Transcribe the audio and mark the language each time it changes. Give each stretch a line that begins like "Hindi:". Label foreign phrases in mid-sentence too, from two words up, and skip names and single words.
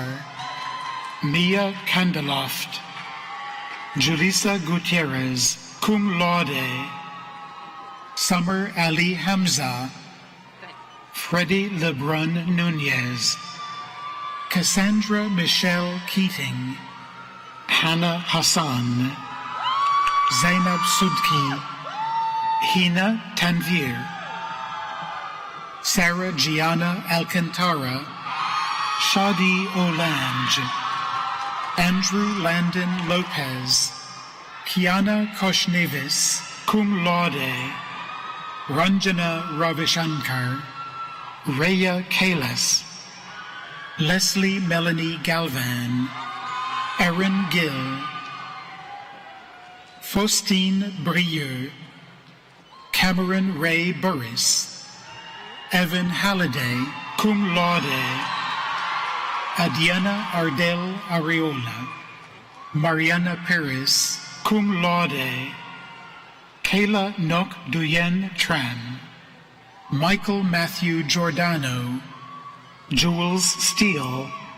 English: Mia Kandeloft, Julissa Gutierrez,
Latin: cum laude,
English: Summer Ali Hamza, Freddie Lebrun Nunez, Cassandra Michelle Keating, Hannah Hassan, Zainab Sudki, Hina Tanvir, Sarah Gianna Alcantara, Shadi Olange, Andrew Landon Lopez, Kiana Koshnevis,
Latin: cum laude,
English: Ranjana Ravishankar, Rhea Kalas, Leslie Melanie Galvan, Erin Gill, Faustine Brieux, Cameron Ray Burris, Evan Halliday,
Latin: cum laude,
English: Adiana Ardel Areola, Mariana Perez,
Latin: cum laude,
English: Kayla Nok Duyen Tran, Michael Matthew Giordano, Jules Steele,